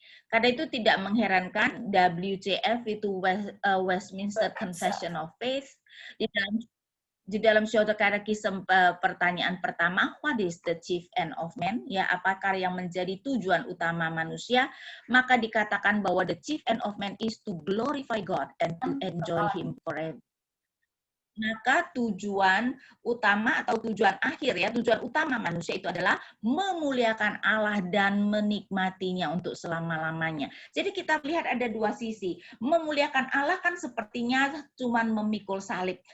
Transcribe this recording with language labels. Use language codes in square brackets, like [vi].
[id] Karena itu tidak mengherankan WCF itu Westminster Confession of Faith di dalam Syaitu Katekisme pertanyaan pertama, [en] what is the chief end of man? [id] Ya, apakah yang menjadi tujuan utama manusia? Maka dikatakan bahwa [en] the chief end of man is to glorify God and to enjoy Him forever. [id] Maka tujuan utama atau tujuan akhir ya, tujuan utama manusia itu adalah memuliakan Allah dan menikmatinya untuk selama-lamanya. Jadi kita lihat ada dua sisi. Memuliakan Allah kan sepertinya cuman memikul salib.